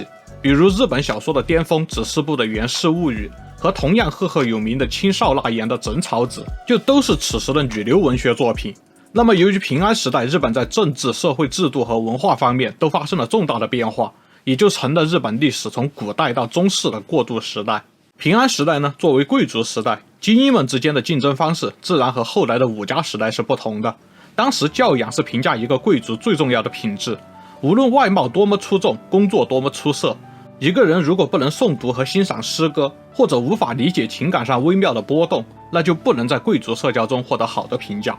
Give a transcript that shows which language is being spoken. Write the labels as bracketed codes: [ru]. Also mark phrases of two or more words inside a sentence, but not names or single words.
[zh] 比如日本小說的巔峰指示部的《源氏物語》和同樣赫赫有名的青少纳言的《枕草子》，就都是此时的女流文學作品。那麼由於平安時代日本在政治、社會制度和文化方面都發生了重大的變化，也就成了日本歷史從古代到中世的過渡時代。平安時代呢，作為貴族時代，精英們之間的競爭方式自然和後來的武家時代是不同的。當時教養是評價一個貴族最重要的品質，無論外貌多麼出眾，工作多麼出色，一個人如果不能誦讀和欣賞詩歌，或者無法理解情感上微妙的波動，那就不能在貴族社交中獲得好的評價。